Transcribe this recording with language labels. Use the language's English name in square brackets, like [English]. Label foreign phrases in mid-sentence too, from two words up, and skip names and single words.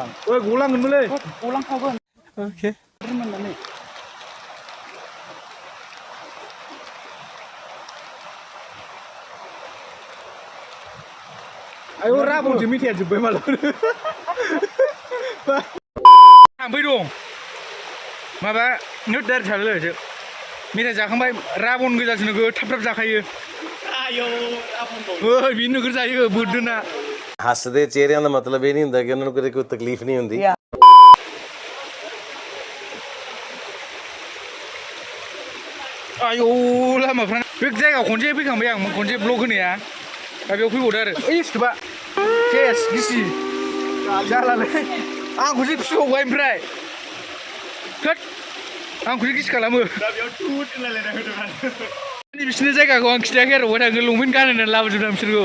[Bodo] गलांगोनबोलै गलांखागोन अके आयौ राबनसो मेथाइया जोब्बाय मालाबा थाम्फै दं माबा नोट दाइरेक्ट थालायलायसो मेथाइ जाखांबाय राबन गोजासो नोगोद थाब थाब जाखायो बेनो नोगोद जायो बोदोना [Punjabi] हसदे चेहरिਆਂ ਦਾ ਮਤਲਬ ਇਹ ਨਹੀਂ ਹੁੰਦਾ ਕਿ ਉਹਨਾਂ ਨੂੰ ਕਦੇ ਕੋਈ ਤਕਲੀਫ ਨਹੀਂ ਹੁੰਦੀ [Bodo] आयौ लामाफ्रा बे जायगायाव खनसे फैखांबाय आं खनसे ब्लग होनाया दा बेयाव फैबावदो आरो ओइ सिथोबा सेस गिसि जालालै आंखौसो फिबावबाय ओमफ्राय थोद आंखौसो गिसि खालामो बिसोरनि जायगाखौ आं खिथायाखै आरो बहाय थाङो लंपेन्ट गानहोनानै लाबोजोबदों बिसोरखौ